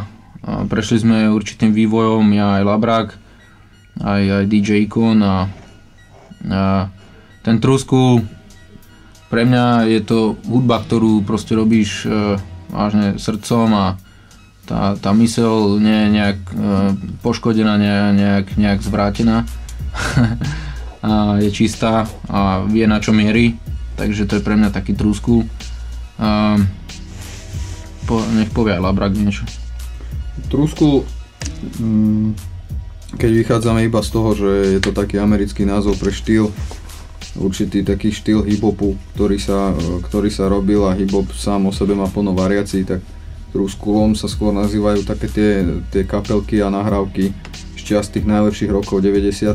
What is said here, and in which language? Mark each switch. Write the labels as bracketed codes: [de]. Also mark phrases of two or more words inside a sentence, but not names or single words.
[sk] Prešli sme určitým vývojom, ja aj Labrak, aj DJ Ikon a ten trúskul, pre mňa je to hudba, ktorú proste robíš vážne srdcom a tá myseľ nie je nejak poškodená, nejak zvrátená. A je čistá a vie, na čo mierí, takže to je pre mňa taký [en] true school. [sk] Nech povie aj Labrak niečo. [en] True school, [sk] keď vychádzame iba z toho, že je to taký americký názov pre štýl, určitý taký štýl hip-hopu, ktorý sa robil, a hip-hop sám o sebe má plno variácií, tak [en] true schoolom [sk] sa skôr nazývajú také tie kapelky a nahrávky z tých najlepších rokov 90.